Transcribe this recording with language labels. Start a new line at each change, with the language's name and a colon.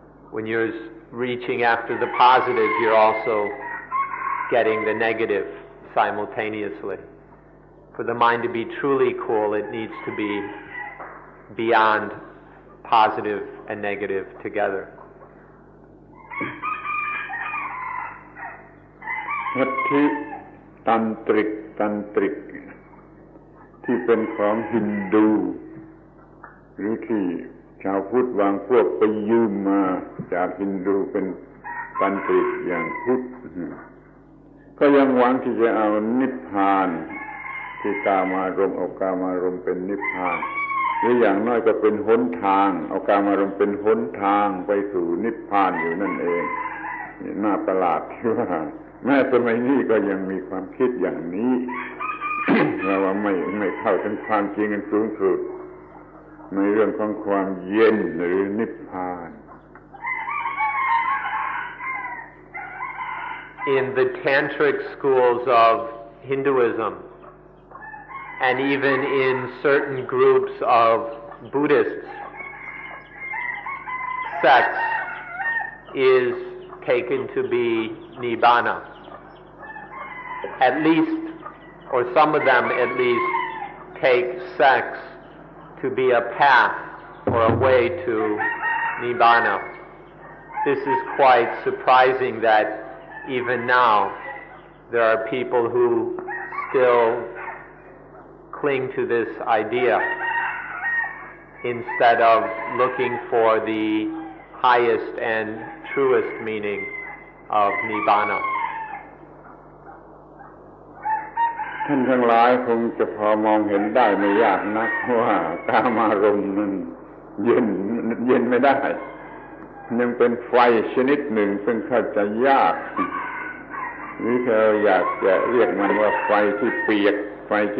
English: When you're reaching after the positive, you're also getting the negative simultaneously. For the mind to be truly cool, it needs to be beyond positive and negative together.
Thai: ลัทธิตันตริกที่เป็นของฮินดูหรือที่ชาวพุทธบางพวกไปยืมมาจากฮินดูเป็นตันตริกอย่างพุทธ ก็ยังหวังที่จะเอานิพพานที่กามารมณ์เอากามารมณ์เป็นนิพพานหรืออย่างน้อยก็เป็นหนทางเอากามารมณ์เป็นหนทางไปสู่นิพพานอยู่นั่นเองน่าประหลาดที่ว่าแม้สมัยนี้ก็ยังมีความคิดอย่างนี้ ว่าไม่เข้าถึงความจริงอันสูงสุดในเรื่องของความเย็นหรือนิพพาน
English: in the tantric schools of Hinduism, and even in certain groups of Buddhists, sex is taken to be nibbana. At least, or some of them at least, take sex to be a path or a way to nibbana. This is quite surprising that even now there are people who still cling to this idea instead of looking for the highest and truest meaning of nibbana.
Thai: ท่านทั้งหลายคงจะพอมองเห็นได้ไม่ยากนักว่ากามารมณ์นั้นเย็นไม่ได้ยังเป็นไฟชนิดหนึ่งซึ่งเข้าใจยากหรือเราอยากจะเรียกมันว่าไฟที่เปียกม